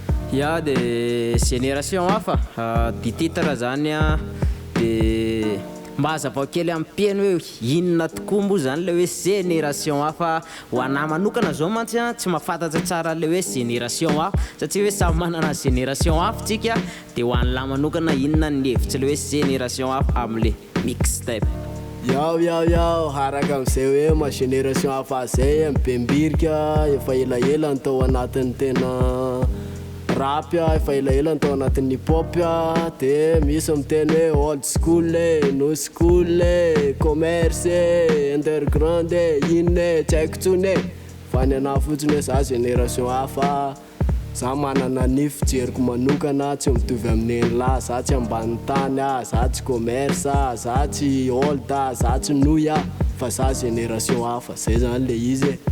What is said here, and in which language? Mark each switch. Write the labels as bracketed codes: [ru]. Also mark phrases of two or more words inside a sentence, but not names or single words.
[mg] Ya, de Génération Hafa, ah, di titre zany a, de mba hazavao kely amin'ny mpiaino hoe inona tokoa moa zany le hoe Génération Hafa. Ho anahy manokana zao mantsy a, tsy mahafantatra tsara le hoe Génération Hafa, satria hoe samy manana Génération Hafa tsika, de ho an'lahy manokana inona ny hevitsy le hoe Génération Hafa am'le mixtape. Yao, yao, yao, araka amin'izay hoe ma Génération Hafa zay, M B mbirika, efa elaela ny tao anatin'ny tena rap a, efa elaela ny tao anatin'ny hip hop a, de misy miteny hoe [en] old school [mg] e, [en] new school [mg] e, commerce e, underground e, ino e, tsy haiko tsony e. Fa ny anahy fotsiny hoe za Génération Hafa, za manana ny fijeriko manokana, tsy mitovy amin'ny lahy, za tsy ambany tany a, za tsy commerce a, za tsy old a, za tsy nouille a, fa za Génération Hafa, zay zany le izy e.